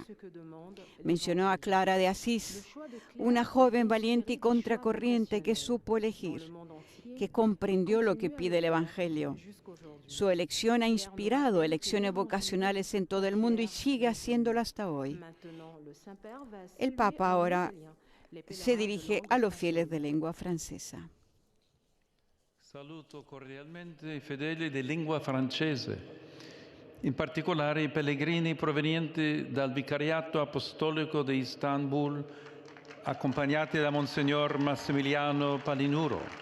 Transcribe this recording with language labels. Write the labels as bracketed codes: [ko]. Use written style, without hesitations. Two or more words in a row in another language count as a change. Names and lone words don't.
[es] Mencionó a Clara de Asís, una joven valiente y contracorriente que supo elegir, que comprendió lo que pide el Evangelio. Su elección ha inspirado elecciones vocacionales en todo el mundo y sigue haciéndolo hasta hoy. El Papa ahora se dirige a los fieles de lengua francesa. [it] Saluto cordialmente i fedeli di lingua francese, in particolare i pellegrini provenienti dal Vicariato Apostolico di Istanbul, accompagnati da Monsignor Massimiliano Palinuro.